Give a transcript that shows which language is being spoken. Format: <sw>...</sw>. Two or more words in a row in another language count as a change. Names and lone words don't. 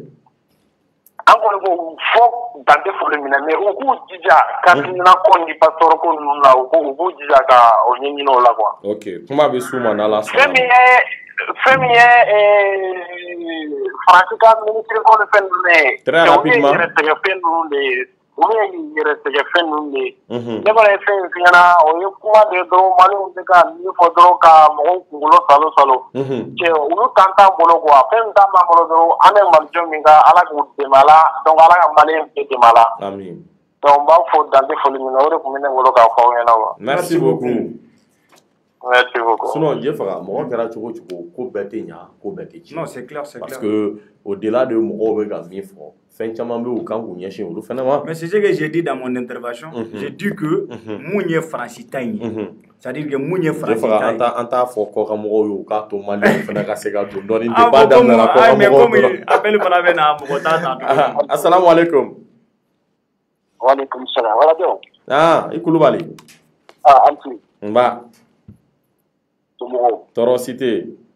<bm>An kɔni ko fɔ dan tɛ foli minɛ mais u k'u jija Katina ko ni passeport ko ninnu la u k'u jija ka o ɲɛɲini o la quoi. Ok kuma bɛ s'u ma n'Ala sɔnna. Fɛn min ye Faransi ka ministre ko ni fɛn ninnu ye.</bm> <fr>Très rapidement.</fr> <bm>Olu ye yɛrɛsɛgɛ fɛn ninnu de ye. Olu ye yɛrɛsɛgɛ fɛn ninnu de ye. Ne kɔni ye fɛn in f'i ɲɛna o ye kuma de ye dɔrɔn Maliɲɛnw bɛ ka min fɔ dɔrɔn ka mɔgɔw kunkolo salo. Cɛ olu kan t'an bolo quoi fɛn min t'an bolo dɔrɔn an bɛ Malidenw min ka Ala k'u dɛmɛ a la donc Ala ka Maliɲɛnw bɛɛ dɛmɛ a la. Amin. Donc n b'aw fo dan tɛ foli min na o de tun bɛ ne bolo k'a fɔ aw ɲɛna wa.</bm> <fr>Merci beaucoup. Merci beaucoup. Sinon je</fr> <bm>faga mɔgɔ kɛra cogo cogo ko bɛɛ tɛ ɲa ko bɛɛ tɛ tiɲɛ.</bm> <fr>Non c'est clair c'est clair. Parce que au-delà de</fr> <bm>mɔgɔw bɛ ka min fɔ fɛn caman bɛ yen u kan k'u ɲɛsin olu fana ma.</bm> <fr>Mais c'est ce que j'ai dit dans mon intervention. J'ai dit que</fr> <bm>mun ye Faransi ta in ye.</bm> <fr>C'est-à-dire que</fr> <bm>mun ye Faransi ta in ye. An t'a fɔ kɔkan mɔgɔw ye u k'a to Maliɲɛnw fana ka se ka don dɔɔni débat daminɛna kɔkan mɔgɔw dɔrɔn. Mais comme appel fana bɛ na mɔgɔ t'a ta tuguni.</bm> <ar>Assalamu alaikum. Wa alaikum salam.</ar> <bm>Wala dɔn. I Kulubali. An tu. Nba. Tɔɔrɔ si tɛ yen.</bm>